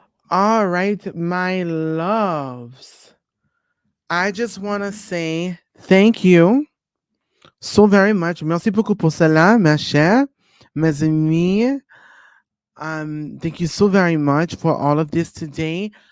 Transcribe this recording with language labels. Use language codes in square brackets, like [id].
[en] All right, my loves. I just want to say thank you so very much. [fr] Merci beaucoup pour cela, ma chère, mes amis. [en] Thank you so very much for all of this today.